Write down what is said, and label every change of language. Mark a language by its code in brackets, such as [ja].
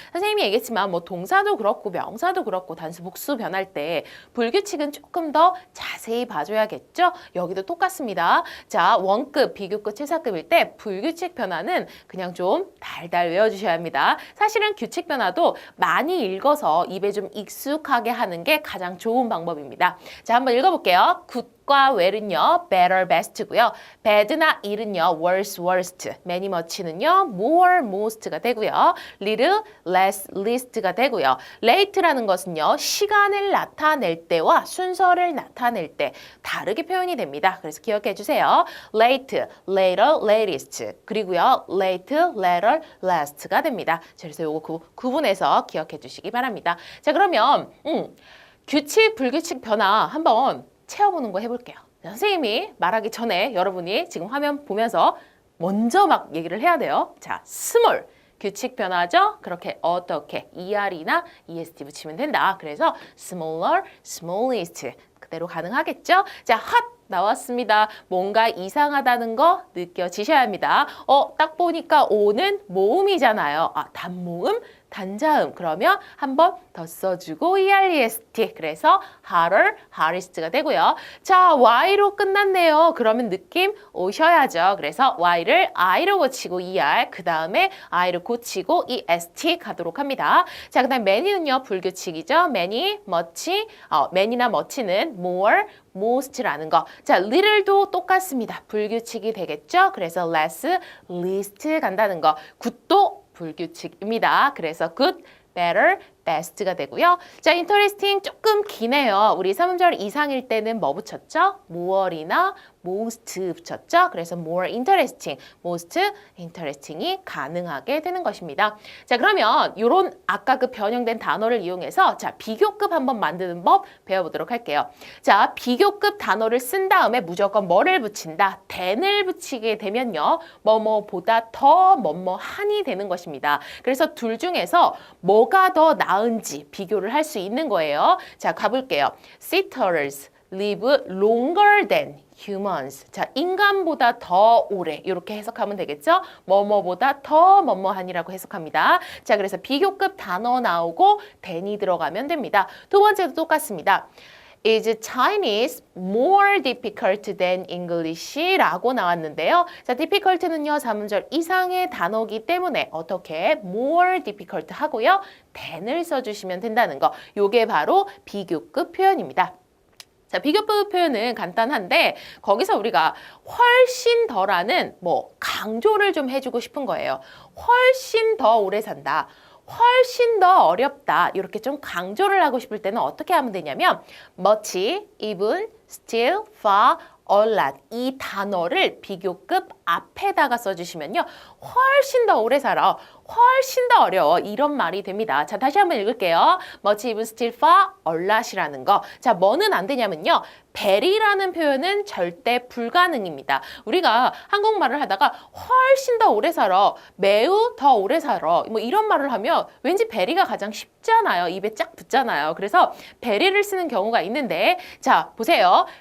[ko] 선생님이 얘기했지만 동사도 그렇고 명사도 그렇고 단수 복수 변할 때 불규칙은 조금 더 자세히 봐줘야겠죠? 여기도 똑같습니다. 자, 원급, 비교급, 최상급일 때 불규칙 변화는 그냥 좀 달달 외워주셔야 합니다. 사실은 규칙 변화도 많이 읽어서 입에 좀 익숙하게 하는 게 가장 좋은 방법입니다. 자, 한번 읽어볼게요. good과 well은요, better, best고요. bad나 ill은요, worse, worst. many, much는요, more, most가 되고요. little, less, least가 되고요. late라는 것은요, 시간을 나타낼 때와 순서를 나타낼 때 다르게 표현이 됩니다. 그래서 기억해 주세요. late, later, latest. 그리고요, late, later, last가 됩니다. 자, 그래서 요거 구분해서 기억해 주시기 바랍니다. 자, 그러면 규칙, 불규칙 변화 한번 채워보는 거 해볼게요. 선생님이 말하기 전에 여러분이 지금 화면 보면서 먼저 막 얘기를 해야 돼요. 자, small. 규칙 변화죠? 그렇게 어떻게 ER이나 EST 붙이면 된다. 그래서 smaller, smallest. 그대로 가능하겠죠? 자, hot 나왔습니다. 뭔가 이상하다는 거 느껴지셔야 합니다. 딱 보니까 O는 모음이잖아요. 단모음, 단자음. 그러면 한 번 더 써주고 EREST. 그래서 harder, hardest가 되고요. 자, Y로 끝났네요. 그러면 느낌 오셔야죠. 그래서 Y를 I로 고치고 ER, 그 다음에 I를 고치고 EST 가도록 합니다. 자, 그 다음 many는요, 불규칙이죠. many, much, many나 much는 more, most라는 거. 자, little도 똑같습니다. 불규칙이 되겠죠. 그래서 less, least 간다는 거. good도 불규칙입니다. 그래서 good, better, best가 되고요. 자, interesting 조금 기네요. 우리 3음절 이상일 때는 뭐 붙였죠? more이나 most 붙였죠? 그래서 more interesting, most interesting이 가능하게 되는 것입니다. 자, 그러면 이런 아까 그 변형된 단어를 이용해서 자, 비교급 한번 만드는 법 배워보도록 할게요. 자, 비교급 단어를 쓴 다음에 무조건 뭐를 붙인다? than을 붙이게 되면요. 뭐뭐보다 더 뭐뭐하니 되는 것입니다. 그래서 둘 중에서 뭐가 더 나은지 비교를 할 수 있는 거예요. 자, 가볼게요. [en] Sitters live longer than humans. [ko] 자, 인간보다 더 오래 이렇게 해석하면 되겠죠? 뭐뭐보다 더 뭐뭐하니라고 해석합니다. 자, 그래서 비교급 단어 나오고 than이 들어가면 됩니다. 두 번째도 똑같습니다. [en] Is Chinese more difficult than English? [ko] 라고 나왔는데요. 자, difficult는요, 3음절 이상의 단어기 때문에 어떻게 more difficult 하고요. than을 써주시면 된다는 거. 요게 바로 비교급 표현입니다. 자, 비교급 표현은 간단한데 거기서 우리가 훨씬 더라는 강조를 좀 해주고 싶은 거예요. 훨씬 더 오래 산다. 훨씬 더 어렵다. 이렇게 좀 강조를 하고 싶을 때는 어떻게 하면 되냐면 much, even, still, far, a lot 이 단어를 비교급 앞에다가 써주시면요. 훨씬 더 오래 살아. 훨씬 더 어려워. 이런 말이 됩니다. 자, 다시 한번 읽을게요. much, even, still, far, a lot이라는 거. 자, 뭐는 안 되냐면요. very라는 표현은 절대 불가능입니다. 우리가 한국말을 하다가 훨씬 더 오래 살아, 매우 더 오래 살아 뭐 이런 말을 하면 왠지 very가 가장 쉽잖아요. 입에 쫙 붙잖아요. 그래서 very를 쓰는 경우가 있는데 자, 보세요.